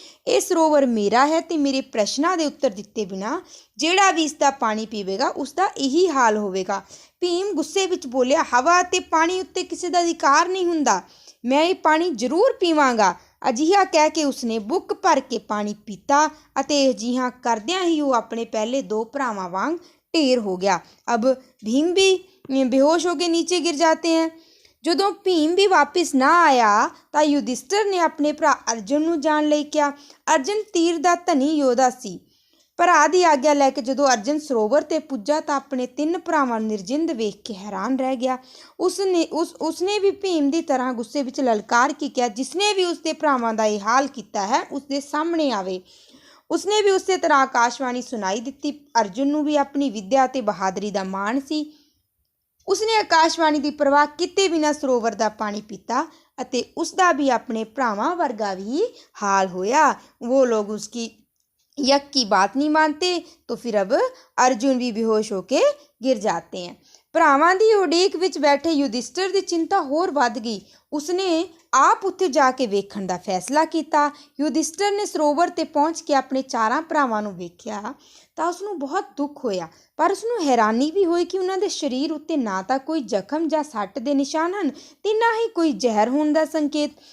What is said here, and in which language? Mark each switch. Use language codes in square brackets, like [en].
[pa] ਇਹ ਸਰੋਵਰ ਮੇਰਾ ਹੈ ਤੇ ਮੇਰੇ ਪ੍ਰਸ਼ਨਾਂ ਦੇ ਉੱਤਰ ਦਿੱਤੇ ਬਿਨਾਂ ਜਿਹੜਾ ਵੀ ਇਸ ਦਾ ਪਾਣੀ ਪੀਵੇਗਾ ਉਸ ਦਾ ਇਹੀ ਹਾਲ ਹੋਵੇਗਾ। ਭੀਮ ਗੁੱਸੇ ਵਿੱਚ ਬੋਲਿਆ, ਹਵਾ ਅਤੇ ਪਾਣੀ ਉੱਤੇ ਕਿਸੇ ਦਾ ਅਧਿਕਾਰ ਨਹੀਂ ਹੁੰਦਾ, ਮੈਂ ਇਹ ਪਾਣੀ ਜ਼ਰੂਰ ਪੀਵਾਂਗਾ। ਅਜਿਹਾ ਕਹਿ ਕੇ ਉਸਨੇ ਬੁੱਕ ਭਰ ਕੇ ਪਾਣੀ ਪੀਤਾ ਅਤੇ ਅਜਿਹਾ ਕਰਦਿਆਂ ਹੀ ਉਹ ਆਪਣੇ ਪਹਿਲੇ 2 ਭਰਾਵਾਂ ਵਾਂਗ ਢੇਰ ਹੋ ਗਿਆ। [hi] अब भीम भी बेहोश होकर नीचे गिर जाते हैं। [pa] ਜਦੋਂ ਭੀਮ ਵੀ ਵਾਪਿਸ ਨਾ ਆਇਆ ਤਾਂ ਯੁਧਿਸ਼ਠਰ ਨੇ ਆਪਣੇ ਭਰਾ ਅਰਜੁਨ ਨੂੰ ਜਾਣ ਲਈ ਕਿਹਾ। ਅਰਜੁਨ ਤੀਰ ਦਾ ਧਨੀ ਯੋਧਾ ਸੀ। ਭਰਾ ਦੀ ਆਗਿਆ ਲੈ ਕੇ ਜਦੋਂ ਅਰਜੁਨ ਸਰੋਵਰ 'ਤੇ ਪੁੱਜਾ ਤਾਂ ਆਪਣੇ 3 ਭਰਾਵਾਂ ਨੂੰ ਨਿਰਜਿੰਦ ਵੇਖ ਕੇ ਹੈਰਾਨ ਰਹਿ ਗਿਆ। ਉਸਨੇ ਵੀ ਭੀਮ ਦੀ ਤਰ੍ਹਾਂ ਗੁੱਸੇ ਵਿੱਚ ਲਲਕਾਰ ਕੇ ਕਿਹਾ, ਜਿਸਨੇ ਵੀ ਉਸਦੇ ਭਰਾਵਾਂ ਦਾ ਇਹ ਹਾਲ ਕੀਤਾ ਹੈ ਉਸਦੇ ਸਾਹਮਣੇ ਆਵੇ। ਉਸਨੇ ਵੀ ਉਸੇ ਤਰ੍ਹਾਂ ਆਕਾਸ਼ਵਾਣੀ ਸੁਣਾਈ ਦਿੱਤੀ। ਅਰਜੁਨ ਨੂੰ ਵੀ ਆਪਣੀ ਵਿੱਦਿਆ ਅਤੇ ਬਹਾਦਰੀ ਦਾ ਮਾਣ ਸੀ। ਉਸਨੇ ਆਕਾਸ਼ਵਾਣੀ ਦੀ ਪਰਵਾਹ ਕੀਤੇ ਬਿਨਾਂ ਸਰੋਵਰ ਦਾ ਪਾਣੀ ਪੀਤਾ ਅਤੇ ਉਸਦਾ ਵੀ ਆਪਣੇ ਭਰਾਵਾਂ ਵਰਗਾ ਵੀ ਹਾਲ ਹੋਇਆ। [hi] वो लोग उसकी यक की बात नहीं मानते तो फिर अब अर्जुन भी बेहोश होके गिर जाते हैं। [pa] ਭਰਾਵਾਂ ਦੀ ਉਡੀਕ ਵਿੱਚ ਬੈਠੇ ਯੁਧਿਸ਼ਠਰ ਦੀ ਚਿੰਤਾ ਹੋਰ ਵੱਧ ਗਈ। ਉਸਨੇ ਆਪ ਉੱਥੇ ਜਾ ਕੇ ਵੇਖਣ ਦਾ ਫੈਸਲਾ ਕੀਤਾ। ਯੁਧਿਸ਼ਠਰ ਨੇ ਸਰੋਵਰ 'ਤੇ ਪਹੁੰਚ ਕੇ ਆਪਣੇ 4 ਭਰਾਵਾਂ ਨੂੰ ਵੇਖਿਆ ਤਾਂ ਉਸਨੂੰ ਬਹੁਤ ਦੁੱਖ ਹੋਇਆ, ਪਰ ਉਸਨੂੰ ਹੈਰਾਨੀ ਵੀ ਹੋਈ ਕਿ ਉਹਨਾਂ ਦੇ ਸਰੀਰ ਉੱਤੇ ਨਾ ਤਾਂ ਕੋਈ ਜ਼ਖਮ ਜਾਂ ਸੱਟ ਦੇ ਨਿਸ਼ਾਨ ਹਨ ਤੇ ਨਾ ਹੀ ਕੋਈ ਜ਼ਹਿਰ ਹੋਣ ਦਾ ਸੰਕੇਤ।